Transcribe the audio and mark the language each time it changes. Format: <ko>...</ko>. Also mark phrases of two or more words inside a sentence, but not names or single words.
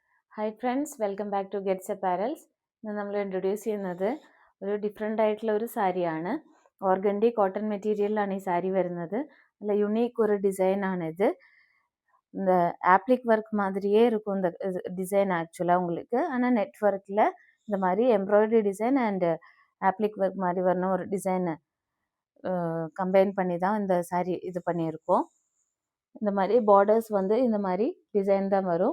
<en>Hi friends, welcome back to</en> <ml>ഗെറ്റ്സ് അപ്പാരൽസ്. ഇന്ന് നമ്മൾ ഇൻട്രൊഡ്യൂസ് ചെയ്യുന്നത് ഒരു ഡിഫറെൻ്റ് ആയിട്ടുള്ള ഒരു സാരിയാണ്.</ml> <en>organdy cotton</en> <ml>മെറ്റീരിയലിലാണ് ഈ സാരി വരുന്നത്. നല്ല യുണീക്ക് ഒരു டிசைனானது.</ml> <ta>இந்த</ta> <en>appliqué work</en> <ta>மாதிரியே இருக்கும் இந்த டிசைன் ஆக்சுவலாக உங்களுக்கு. ஆனால் நெட் ஒர்க்கில் இந்த மாதிரி</ta> <en>embroidery design and appliqué work</en> <ta>மாதிரி வரணும் ஒரு டிசைனை கம்பைன் பண்ணி தான் இந்த சாரி இது பண்ணியிருக்கோம். இந்த மாதிரி பார்டர்ஸ் வந்து இந்த மாதிரி டிசைன் தான் வரும்.</ta>